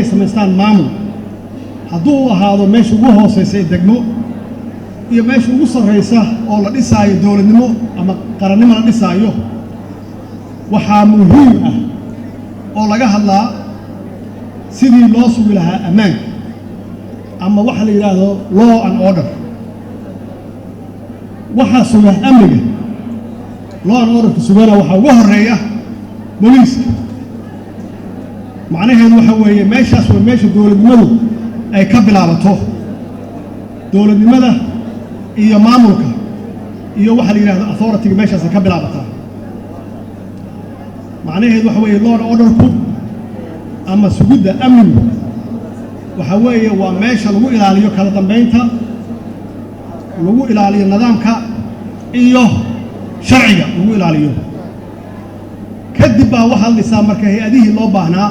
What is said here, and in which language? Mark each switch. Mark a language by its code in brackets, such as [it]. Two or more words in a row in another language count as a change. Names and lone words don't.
[so] samaystaan maamul, hadduu ahaado meesha ugu hooseysa ee degmo iyo meesha ugu sarreysa oo la dhisaayo dowladnimo ama qarannimo la dhisaayo, waxaa muhiim ah oo laga hadlaa sidii loo sugi lahaa ammaanka ama waxa la yidhaahdo [en] law and order. [so] waxaa suga amniga, [en] law and orderka [so] sugana waxaa ugu horreeya booliiska. macnaheedu waxa weeye meeshaas waa meesha dowladnimadu ay ka bilaabato. dowladnimada iyo maamulka iyo waxa la yidhahdo authority-ga meeshaas ay ka bilaabataa. macnaheedu waxa weeye [en] law and orderku [so] ama sugidda amnigu waxa weeye waa meesha lagu ilaaliyo kala dambeynta, lagu ilaaliyo nidaamka iyo sharciga lagu ilaaliyo. kadib baa waxaa la dhisaa marka hay-adihii loo baahnaa.